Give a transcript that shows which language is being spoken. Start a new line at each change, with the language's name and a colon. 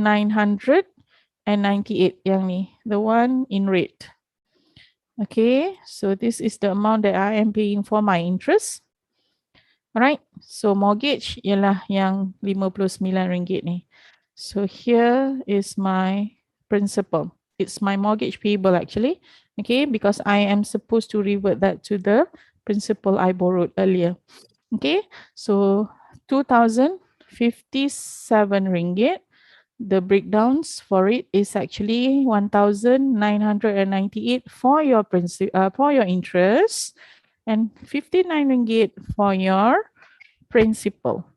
English: 1,998
Malay: yang ni,
English: the one in red. Okay, so this is the amount that I am paying for my interest.
Malay: Alright, so mortgage ialah yang RM59 ni.
English: So here is my principal. It's my mortgage payable actually. Okay, because I am supposed to revert that to the principal I borrowed earlier. Okay, so RM2,057. The breakdowns for it is actually 1,998 for your for your interest and RM59 for your principal.